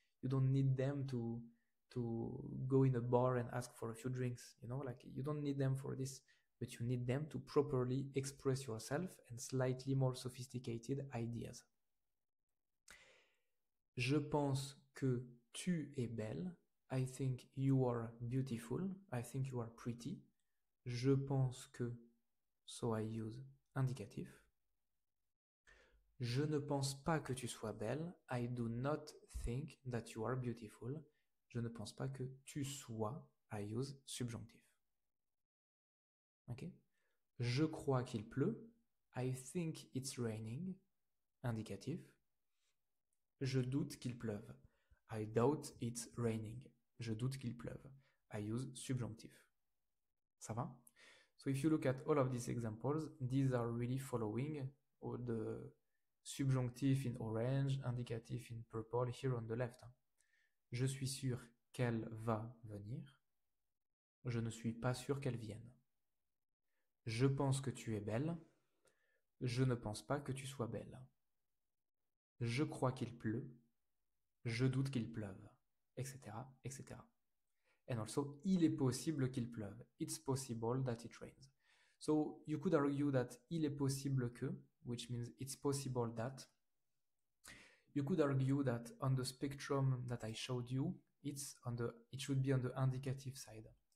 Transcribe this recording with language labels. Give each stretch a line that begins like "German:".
English: You don't need them to go in a bar and ask for a few drinks, like you don't need them for this, but you need them to properly express yourself and slightly more sophisticated ideas.
French: Je pense que tu es belle.
English: I think you are beautiful. I think you are pretty.
French: Je pense que,
English: so I use indicatif.
French: Je ne pense pas que tu sois belle.
English: I do not think that you are beautiful.
French: Je ne pense pas que tu sois.
English: I use subjonctif. Ok?
French: Je crois qu'il pleut.
English: I think it's raining.
French: Indicatif. Je doute qu'il pleuve.
English: I doubt it's raining.
French: Je doute qu'il pleuve.
English: I use subjonctif.
French: Ça va?
English: So if you look at all of these examples, these are really following all the subjonctif in orange, indicatif in purple here on the left.
French: Je suis sûr qu'elle va venir. Je ne suis pas sûr qu'elle vienne. Je pense que tu es belle. Je ne pense pas que tu sois belle. Je crois qu'il pleut. Je doute qu'il pleuve, etc., etc.
English: And also,
French: il est possible qu'il pleuve.
English: It's possible that it rains. So you could argue that
French: il est possible que,
English: which means it's possible that. You could argue that on the spectrum that I showed you, it should be on the indicative side.